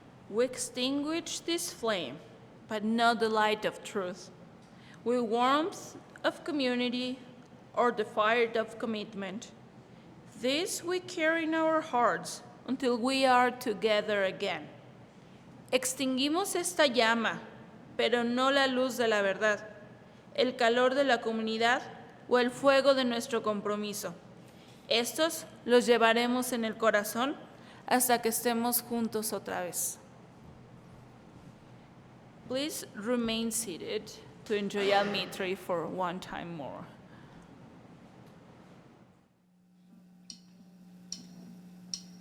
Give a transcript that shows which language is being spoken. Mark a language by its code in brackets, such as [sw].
[en] We extinguish this flame, but not the light of truth. With warmth of community or the fire of commitment. This we carry in our hearts until we are together again. [es] Extinguimos esta llama, pero no la luz de la verdad, el calor de la comunidad o el fuego de nuestro compromiso. Estos los llevaremos en el corazón hasta que estemos juntos otra vez. [en] Please remain seated to enjoy Almitri for one time more.